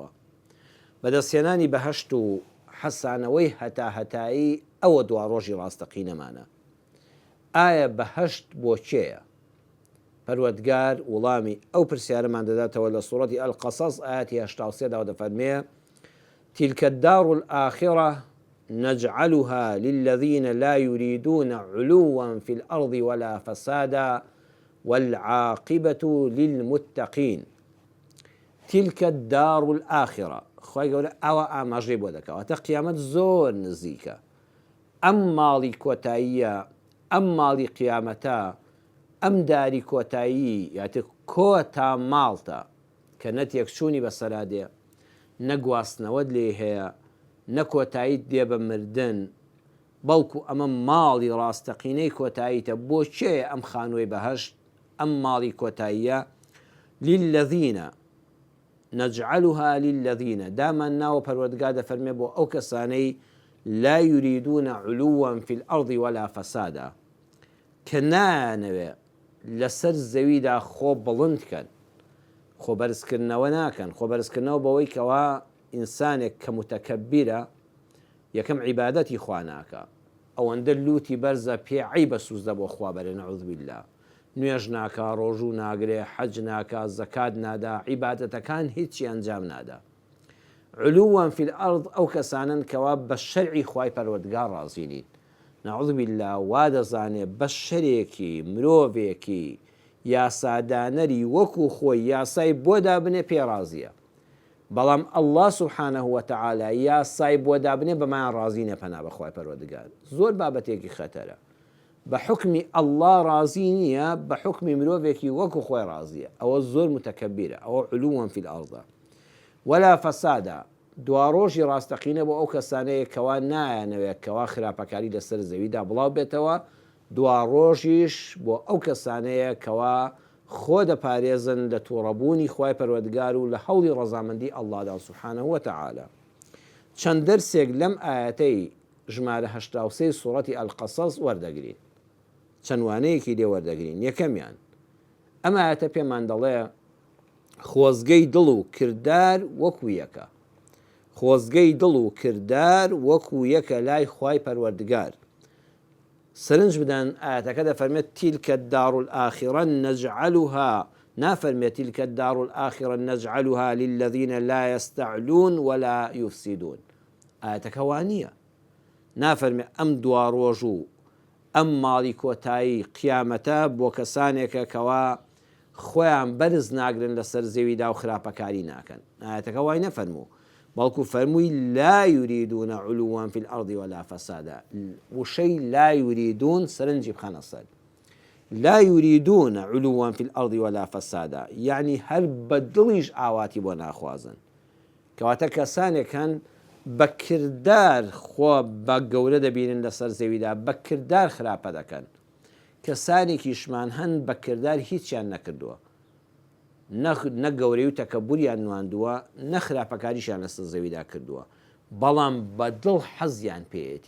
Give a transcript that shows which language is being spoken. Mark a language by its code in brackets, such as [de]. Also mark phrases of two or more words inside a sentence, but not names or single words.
[ckb] بەدەستێنانی بەهەشت و حەسانەوەی هەتایی ئەوە دوا ڕۆژی ڕاستەقینەمانە. ئایا بەهەشت بۆ کێیە؟ پەروەردگار وڵامی ئەو پرسیارەمان دەداتەوە لە سوورەتی ئەلقەسەس ئاەتی 83 دەفەرمێ: [ar] تلك الدار الآخرة نجعلها للذين لا يريدون علوا في الأرض ولا فسادا والعاقبة للمتقين. تلك الدار الآخرة [ckb] خۆی گەورە ئەوە ئاماژەی بۆ دەکەوە تا قیامەت زۆر نزیکە. ئەم ماڵی کۆتاییە، ئەم ماڵی قیامەتە، ئەم داری کۆتایی یاتر کۆتا ماڵتە کە نە تێکچوونی بەسەرا دێ، نەگواستنەوەت لێ هەیە، نە کۆتاییت دێ بە مردن، بەڵکو ئەمە ماڵی ڕاستەقینەی کۆتاییتە. بۆ کێ ئەم خانووی بەهەشت، ئەم ماڵی کۆتاییە؟ [ar] للذینە نجعلها للذینە، [ckb] دامان ناوە پەروەردگار دەفەرمێ بۆ ئەو کەسانەی [ar] لا يريدون علوا في الأرض ولا فسادا، [ckb] کە نانەوێ لەسەر زەویدا خۆ بڵندکەن، خۆ بەرزکردنەوە ناکەن. خۆ بەرزکردنەوە بەوەی کەوا ئینسانێک کە متەکەبیرە یەکەم عیبادەتی خوا ناکە، ئەوەندە لوتی بەرزە پێ عیبە سوزدە بۆ خوا بەرێ [ar] نەعوذ بالله، [ckb] نوێژ ناکە، ڕۆژوو ناگرێ، حەج ناکە، زەکات نادا، عیبادەتەکان هیچی ئەنجام نادا. [ar] علوا في الأرض [ckb] ئەو کەسانن کەوا بە شەرعی خوای پەروەردگار ڕازی نین. [ar] نەعوذ بالله [ckb] وا دەزانێ بە شەرێکی مرۆڤێکی یاسادانەری وەکو خۆی یاسای بۆ دابنێ پێڕازیە، بەڵام [ar] ئەڵڵا سوبحانەه وتەعالا [ckb] یاسای بۆ دابنێ بەمایان ڕازی نە. پەنا بەخوای پەروەردگار زۆر بابەتێکی خەتەرە. بە حکمی ئەڵڵا ڕازی نییە، بە حکمی مرۆڤێکی وەکو خۆی ڕازیە، ئەوە زۆر متەکەبیرە، ئەوە [ar] علوا في الأرض ولا فسادا. [ckb] دوا ڕۆژی ڕاستەقینە بۆ ئەو کەسانەیە کەوا نایانەوێت کەوا خراپەکاری لەسەر زەویدا بڵاو بێتەوە، دوا ڕۆژیش بۆ ئەو کەسانەیە کەوا خۆ دەپارێزن لە تووڕەبوونی خوای پەروەردگار و لە هەوڵی ڕەزامەندی ئەڵڵادا [ar] سوبحانەه وتەعالا. [ckb] چەند دەرسێک لەم ئاەتەی ژمارە 83 سوورەتی ئەلقەسەس وەردەگرین، چەند وانەیەکی لێ وەردەگرین. یەکەمیان ئەم ئاەتە پێمان دەڵێ خۆزگەی دڵ و کردار وەکو یەکە، خۆزگەی دڵ و کردار وەکو یەکە لای خوای پەروەردگار. سرنج بدەن ئاەتەکە دەفەرمێت [ar] تیلکە الدار الآخرة نجعلها، [ckb] نافەرمێت [ar] تیلکە الدار الآخرة نجعلها للذين لا يستعلون ولا يفسدون. [ckb] ئاەتەکە وانییە، نافەرمێ ئەم دوا ڕۆژ و ئەم ماڵی کۆتایی قیامەتە بۆ کەسانێکە کەوا خۆیان بەرز ناگرن لەسەر زەویدا و خراپەکاری ناکەن. ئاەتەکە وای نەفەرموو، بەڵکو فەرمووی [ar] لا يريدون علوا في الأرض ولا فسادا. [ckb] وشەی [ar] لا يريدون [ckb] سرنجی بخەنە سەر، لا يريدون علوا في الأرض ولا فسادا، یعنی هەر بە دڵیش ئاواتی بۆ ناخوازن، کەواتە کەسانێکن بە کردار خۆ بە گەورە دەبینن لەسەر زەویدا، بە کردار خراپە دەکەن. کەسانێکیشمان هەن بە کردار هیچیان نەکردووە، نە گەورەی و تەکەبوریان نواندووە، نە خراپەکاریشیان لەسەر زەویدا کردووە، بەڵام بە دڵ حەزیان پێیەتی.